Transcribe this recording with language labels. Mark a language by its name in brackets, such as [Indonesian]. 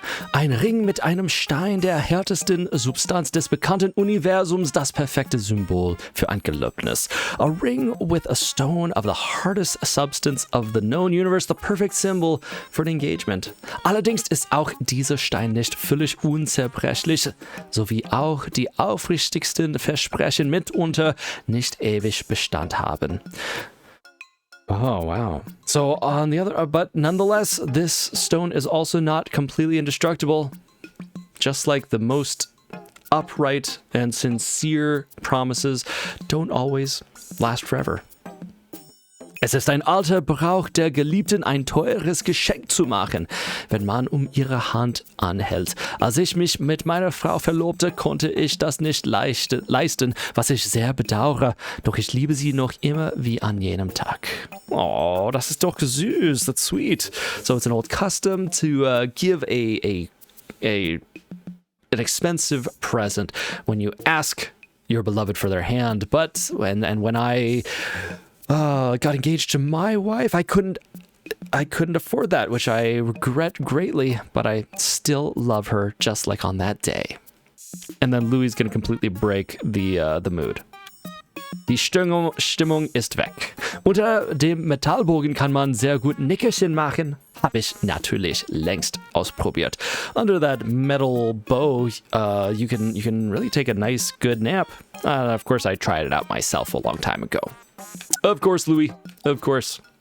[German] Ein Ring mit einem Stein der härtesten Substanz des bekannten Universums, das perfekte Symbol für ein Gelöbnis. [English] A ring with a stone of the hardest substance of the known universe, the perfect symbol for an engagement. [German] Allerdings ist auch dieser Stein nicht völlig unzerbrechlich, sowie auch die aufrichtigsten Versprechen mitunter nicht ewig Bestand haben. [English] Oh, wow. So on the other, but nonetheless, this stone is also not completely indestructible. Just like the most upright and sincere promises don't always last forever. [German] Es ist ein alter Brauch der Geliebten, ein teures Geschenk zu machen, wenn man ihre Hand anhält. Als ich mich mit meiner Frau verlobte, konnte ich das nicht leisten, was ich sehr bedauere. Doch ich liebe sie noch immer wie an jenem Tag. Oh, das ist doch süß. [English] That's sweet. So it's an old custom to give an expensive present when you ask your beloved for their hand. But when I got engaged to my wife, I couldn't afford that, which I regret greatly, but I still love her just like on that day. And then Louis is going to completely break the mood. [German] Die Stimmung ist weg. Unter dem Metallbogen kann man sehr gut Nickerchen machen. Habe ich natürlich längst ausprobiert. [English] Under that metal bow, you can really take a nice, good nap. Of course, I tried it out myself a long time ago. Of course, Louis. Of course.